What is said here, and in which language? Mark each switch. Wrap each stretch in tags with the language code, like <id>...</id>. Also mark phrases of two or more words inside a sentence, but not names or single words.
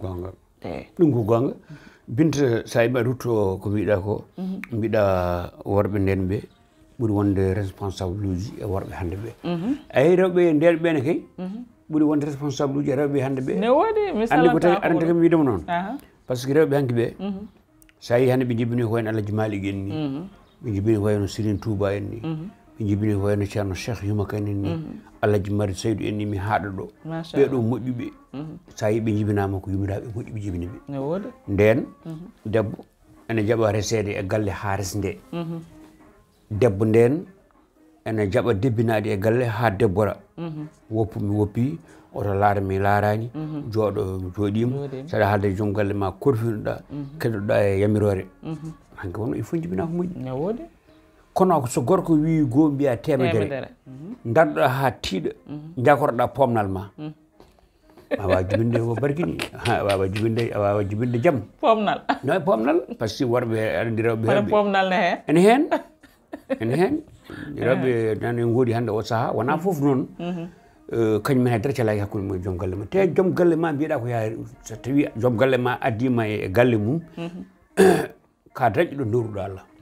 <ff>gonga ɗum ko gonga Binta sa yiɓa rutto ko mbiɗa ko mbiɗa worɓe nden ɓe ɓuuri wonde responsable uji e worɓe hande ɓe ayi rewɓe nden ɓene kay ɓuri wonde responsable uji rewɓe hannde ɓe ne woodi andi ko tawi arante kam wiidemo noon</ff> <fr>par ce que</fr> <ff>rewɓe hanki ɓe sa yi hannde ɓe jibini ko wayno Alaji Malik en ni ɓe jibini ko wayno Serigne Touba en ni ɓe jibini ko wayno ceerno Cheikh Yuma Kane en ni Alaji Mari Seydou en ni mi haaɗa ɗo ɓeɗo moƴƴuɓe sa yi ɓe jibinama ko yumiraɓe moƴƴi ɓe jibini ɓe ne woodi nden debbo ene jaɓa resede e galle ha resde debbo nden ene jaɓa debbinade e galle ha debbora woppu mi woppi oto laara mi laarani jooɗo mi jooɗima saɗa haalde joom galle ma korfinoɗa keɗoɗa e yamirore hanke wonno</ff> <fr>il faut</fr> <ff>jibina ko moƴƴi ne woodi kono so gorko wi goo mbiya temedere darɗoɗa ha tiiɗa jakoroɗa pomnal ma a wawa jibinde ko barkini a wawa jibinde jaam pomnal no pomnal</ff> <fr>par ce que</fr> <ff>worɓe andi rewɓe pomnal ne ene hen rewɓe nan en goodi hannde o saaha wona fof noon kañumen haydara calaki hakkude mumen joom galle ma te joom galle ma mbiyeɗa ko yaa so tawi joom galle ma addima e galle mum ka dañƴiɗo dowruɗo Allah</ff>